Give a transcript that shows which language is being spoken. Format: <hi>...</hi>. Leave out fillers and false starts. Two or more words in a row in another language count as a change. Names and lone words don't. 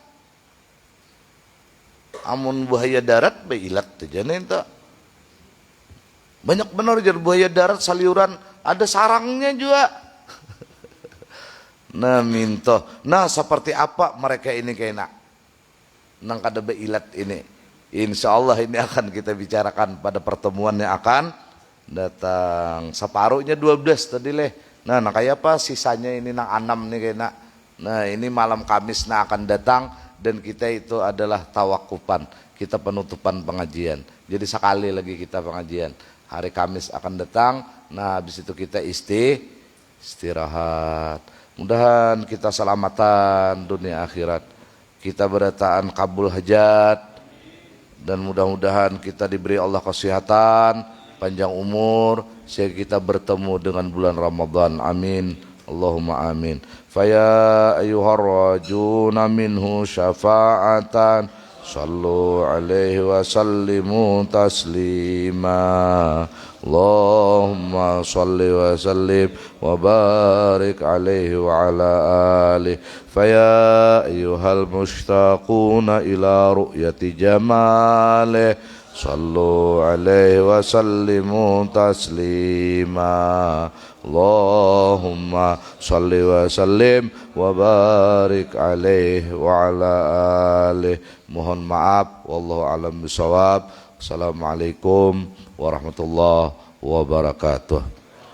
<bjn>Amun buaya darat beilat aja nih itu. Banyak benar jadi buaya darat saliuran ada sarangnya juga. Nah minto, seperti apa mereka ini kayaknya nang kada beilat ini.</bjn> <ar>إن شاء الله</ar> <id>ini akan kita bicarakan pada pertemuan yang akan datang. Separuhnya 12 tadi leh. Nah kayak apa sisanya ini nang 6 nih kayaknya. Nah ini malam Kamis akan datang, dan kita itu adalah tawakufan, kita penutupan pengajian. Jadi sekali lagi kita pengajian. Hari Kamis akan datang. Nah habis itu kita istirahat. Mudahan kita selamatan dunia akhirat, kita berataan kabul hajat, dan mudah-mudahan kita diberi Allah kesehatan, panjang umur, sehingga kita bertemu dengan bulan Ramadan. Amin,</id> <ar>اللهم آمين. فيا أيها الراجون منه شفاعة صلوا عليه وسلموا تسليما. اللهم صل وسلم وبارك عليه وعلى آله. فيا أيها المشتاقون إلى رؤية جماله صلوا عليه وسلموا تسليما. اللهم صل وسلم وبارك عليه وعلى آله.</ar> <id>Mohon maaf,</id> <ar>والله أعلم بالصواب. السلام عليكم ورحمة الله وبركاته.</ar>